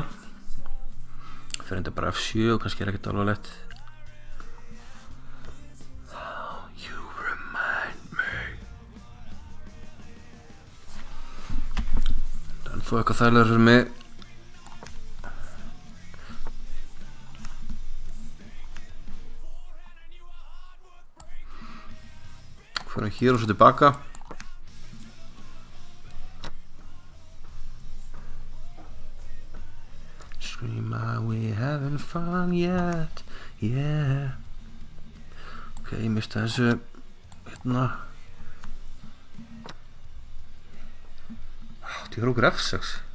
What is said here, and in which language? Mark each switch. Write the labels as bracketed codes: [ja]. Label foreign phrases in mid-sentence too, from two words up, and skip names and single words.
[is] Fyrir enda bara F7 og kannski er ekkert alveg lett. [en] You remind me. [is] Það er þó eitthvað þægilegur fyrir mig. Fyrir hér og svo tilbaka. [en] Are we having fun yet? Yeah. [is] Ok, ég mista þessu hérna. Þetta er hrókur F6.